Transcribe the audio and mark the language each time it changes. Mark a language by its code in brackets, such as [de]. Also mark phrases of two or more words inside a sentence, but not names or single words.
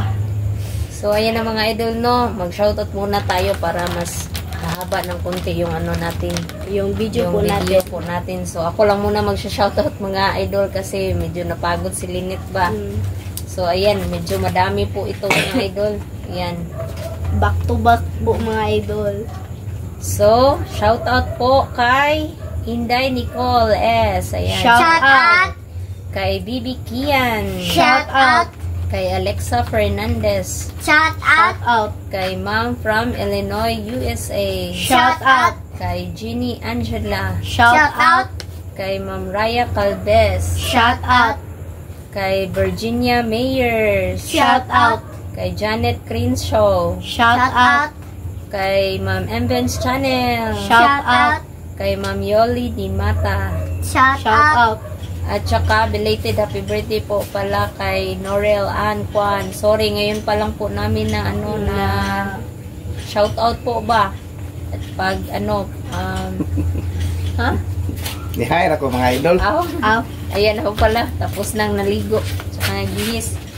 [tl] So, ayan na mga idol, no? Mag-shoutout muna tayo para mas mahaba ng konti yung natin. Yung video po natin. So, ako lang muna mag-shoutout mga idol kasi medyo napagod si Lynette ba. So, ayan, medyo madami po ito mga idol. Ayan. [en] Back to back [tl] po mga idol. So, [en] shout out [tl] po kay Inday Nicole S. Ayan. [en] Shout out. [tl] Kay Bibi Kian. [en] Shout out. [tl] Kay Alexa Fernandez. [en] Shout out. [tl] Kay Mom from Illinois, USA. [en] Shout out. [tl] Kay Jeannie Angela. [en] Shout out. [tl] Kay Ma'am Raya Calves. [en] Shout out. [tl] Kay Virginia Mayers. [en] Shout out. [tl] Kay Janet Crenshaw. [en] Shout out. [tl] Kay Ma'am Mbens Channel. [en] Shout out. [tl] Kay Ma'am Yoli Di Mata. [en] Shout out. out. [tl] At saka [en] belated happy birthday [tl] po pala kay Norel Ann Kwan. Sorry, ngayon pa lang po namin na na [en] shout out [tl] po ba. At pag Ni-hire ako mga idol. Ayan ako pala. Tapos nang naligo. Tsaka nagbihis.